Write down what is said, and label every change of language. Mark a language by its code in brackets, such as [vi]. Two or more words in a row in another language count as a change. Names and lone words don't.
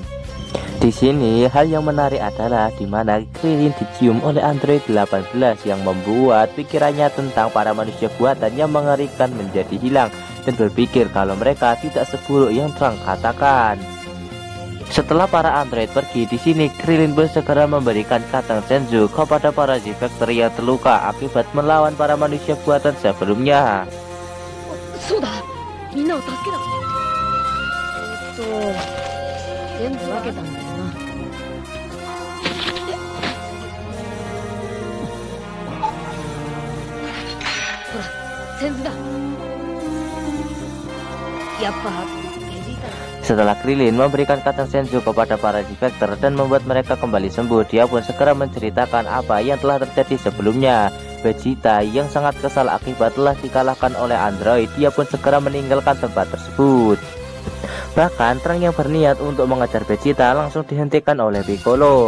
[id] Di sini hal yang menarik adalah di mana Krillin dicium oleh Android 18 yang membuat pikirannya tentang para manusia buatan yang mengerikan menjadi hilang dan berpikir kalau mereka tidak seburuk yang Trunks katakan. Setelah para android pergi, di sini Krillin pun segera memberikan Katang Senzu kepada para Z-Factor yang terluka akibat melawan para manusia buatan sebelumnya. [ja] そうだ、みんなを助けなくちゃ。全部分けたんだよな。ほら、センズだ。やっぱベジータだ。 [id] Setelah Krillin memberikan Katang Senzu kepada para Z-Factor dan membuat mereka kembali sembuh, dia pun segera menceritakan apa yang telah terjadi sebelumnya. Vegeta yang sangat kesal akibat telah dikalahkan oleh Android, dia pun segera meninggalkan tempat tersebut. Bahkan Trunks yang berniat untuk mengejar Vegeta langsung dihentikan oleh Piccolo.